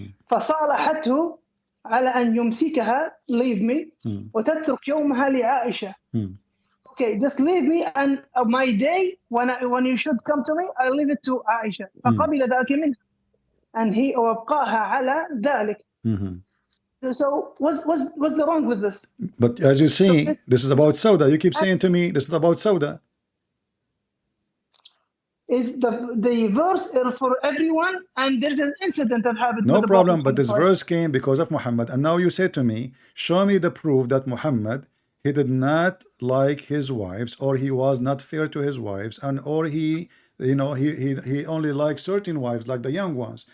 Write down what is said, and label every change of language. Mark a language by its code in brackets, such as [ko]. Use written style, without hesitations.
[ar] فصالحته على أن يمسكها [en] leave me [ar] وتترك يومها لعائشة. [en] Okay, just leave me and my day when you should come to me, I leave it to Aisha. [ar] فقبل ذلك منها. [en] and he [ar] وابقاها على ذلك. [en] So what's the wrong with this? But as you see, So this is about Sauda. You keep saying to me, this is about Sauda. is the verse for everyone, and there's an incident that happened No with the problem, Prophet but this [ar] ﷺ. [en] verse came because of Muhammad. And now you say to me, show me the proof that Muhammad, he did not like his wives, or he was not fair to his wives, and or he, you know, he only liked certain wives, like the young ones.